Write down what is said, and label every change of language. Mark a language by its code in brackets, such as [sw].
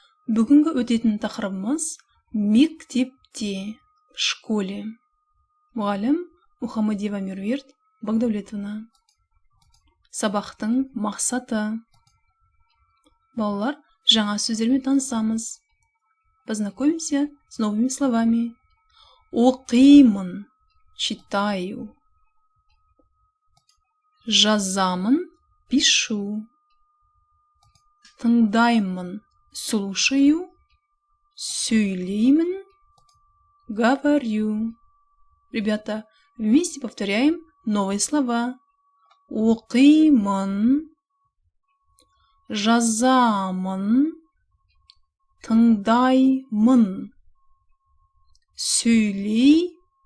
[kk] Бүгінгі өтетін тақырыбымыз мектепте, школе. Мұғалім Мухаммадиева Меруерт Багдәулетовна. Сабақтың мақсаты. Балалар, жаңа сөздермен танысамыз. [ru] Познакомимся с новыми словами. [kk] Оқимын, [ru] читаю. [kk] Жазамын, [ru] пишу. [kk] Тыңдаймын, [ru] слушаю. [kk] Сөйлеймін, [ru] говорю. Ребята, вместе повторяем новые слова. [kk] Оқимын, жазамын, тыңдаймын, сөйлеймін.